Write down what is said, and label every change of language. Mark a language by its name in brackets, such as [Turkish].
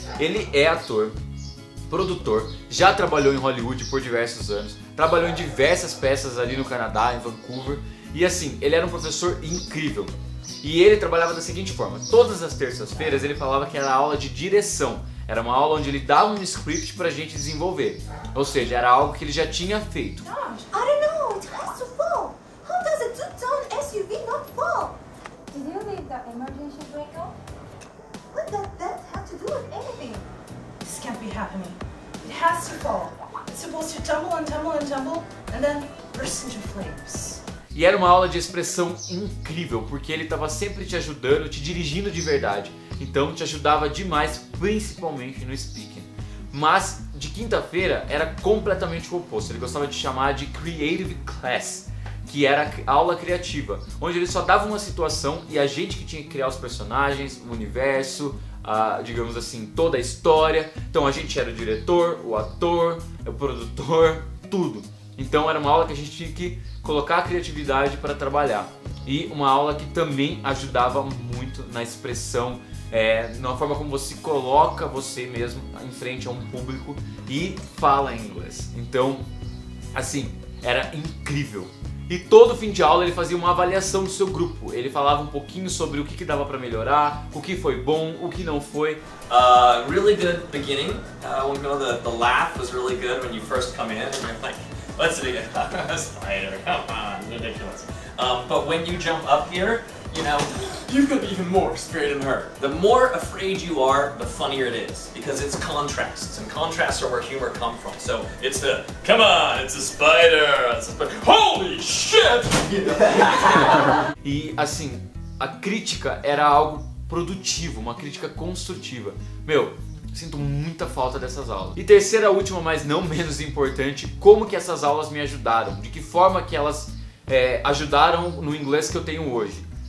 [Portuguese] Ele é ator, produtor, já trabalhou em Hollywood por diversos anos, trabalhou em diversas peças ali no Canadá, em Vancouver. E assim, ele era um professor incrível. E ele trabalhava da seguinte forma, todas as terças-feiras ele falava que era aula de direção. Era uma aula onde ele dava um script pra gente desenvolver. Ou seja, era algo que ele já tinha feito. [English] Gosh, I don't know, it has to fall. How does a two-ton SUV not fall? Did you leave the emergency brake on? What does that have to do with anything? This can't be happening. It has to fall. It's supposed to tumble and tumble and tumble and then burst into flames. [Portuguese] E era uma aula de expressão incrível, porque ele estava sempre te ajudando, te dirigindo de verdade. Então te ajudava demais, principalmente no speaking. Mas de quinta-feira era completamente o oposto. Ele gostava de chamar de Creative Class, que era a aula criativa, onde ele só dava uma situação e a gente que tinha que criar os personagens, o universo, digamos assim, toda a história. Então a gente era o diretor, o ator, o produtor, tudo. Então era uma aula que a gente tinha que colocar a criatividade para trabalhar. E uma aula que também ajudava muito na expressão, na forma como você coloca você mesmo em frente a um público e fala em inglês. Então, assim, era incrível. E todo fim de aula ele fazia uma avaliação do seu grupo. Ele falava um pouquinho sobre o que dava para melhorar, o que foi bom, o que não foi. [English] Really good beginning. The laugh was really good when you first come in and you're like, what's it again? Spider, come on, ridiculous. But when you jump up here, you know, you're gonna be even more scared and hurt. The more afraid you are, the funnier it is, because it's contrasts, and contrasts are where humor comes from. So it's the, come on, it's a spider, holy shit! [Portuguese] E assim, a crítica era algo produtivo, uma crítica construtiva. Meu, sinto muita falta dessas aulas. E terceira, última, mas não menos importante, como que essas aulas me ajudaram? De que forma que elas ajudaram no inglês que eu tenho hoje?